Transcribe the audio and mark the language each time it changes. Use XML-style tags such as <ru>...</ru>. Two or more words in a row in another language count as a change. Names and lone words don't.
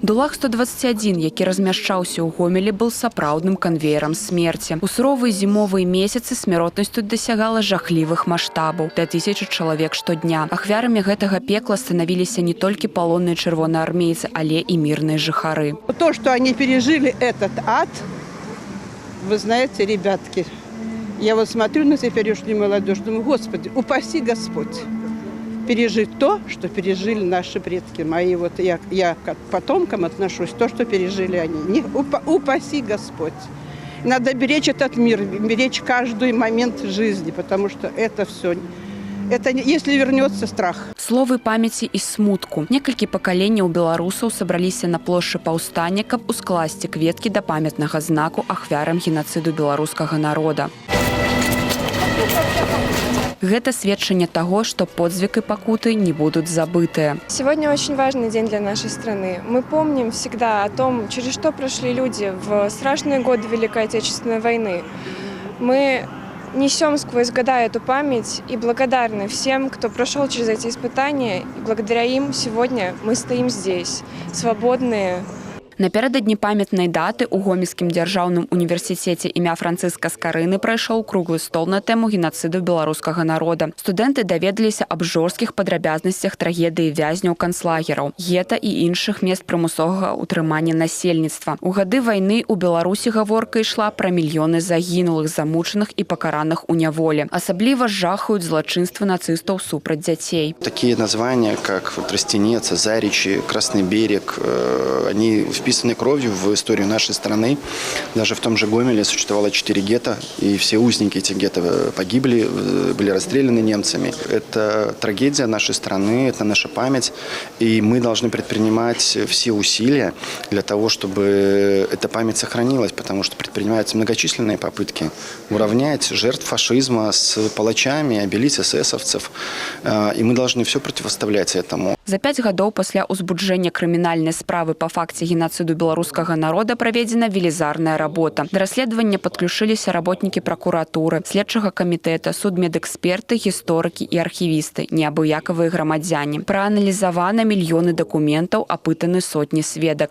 <be>Дулах 121, які размяшчаўся ў Гомелі, был сапраўдным канвеерам смерці. У суровыя зімовыя месяцы смяротнасць тут дасягала жахлівых маштабаў – да 1000 чалавек штодня. Ахвярамі гэтага пекла становіліся не толькі палонныя чырвонаармейцы, але і мірныя жыхары.</be> <ru>То, что они пережили этот ад, вы знаете, ребятки, я вот смотрю на теперешнюю молодежь, думаю, Господи, упаси Господь пережить то, что пережили наши предки. Мои вот я к потомкам отношусь, то, что пережили они. Не, упаси Господь. Надо беречь этот мир, беречь каждый момент жизни, потому что это все... Это если вернется страх.</ru> <be>Словы памяці і смутку. Некалькі пакаленняў беларусаў сабраліся на плошчы паўстання, каб ускласці кветкі да памятнага знаку ахвярам геноциду беларускага народа. Гэта сведчанне</be> <ru>того, что подзвиг и пакуты не будут забыты. Сегодня очень важный день для нашей страны. Мы помним всегда о том, через что прошли люди в страшные годы Великой Отечественной войны. Мы несем сквозь года эту память и благодарны всем, кто прошел через эти испытания. И благодаря им сегодня мы стоим здесь, свободные.</ru> <be>Напярэдадні памятнай даты ў Гомельскім дзяржаўным універсітэце імя Францыска Скарыны прайшоў круглы стол на тэму геноциду беларускага народа. Студэнты даведаліся аб жорсткіх падрабязнасцях трагедыі вязняў канцлагераў, гета і іншых мест прымусовага ўтрымання насельніцтва. У гады вайны ў Беларусі гаворка ішла пра мільёны загінулых, замучаных і пакараных у няволі. Асабліва жахаюць злачынствы нацыстаў супраць дзяцей.</be> <ru>Такие названия, как Тростенец, Заричи, Красный берег, они вписаны кровью в историю нашей страны. Даже в том же Гомеле существовало 4 гетто, и все узники этих гетто погибли, были расстреляны немцами. Это трагедия нашей страны, это наша память, и мы должны предпринимать все усилия для того, чтобы эта память сохранилась, потому что предпринимаются многочисленные попытки уравнять жертв фашизма с палачами, обелить эсэсовцев, и мы должны все противоставлять этому.</ru> <be>За 5 гадоў пасля ўзбуджэння крымінальнай справы па факце геноциду беларускага народа праведзена велізарная работа. Да расследавання падключыліся работнікі пракуратуры, следчага камітэта, судмедэксперты, гісторыкі і архівісты, неабыякавыя грамадзяне. Прааналізавана мільёны дакументаў, апытаны сотні сведак.</be>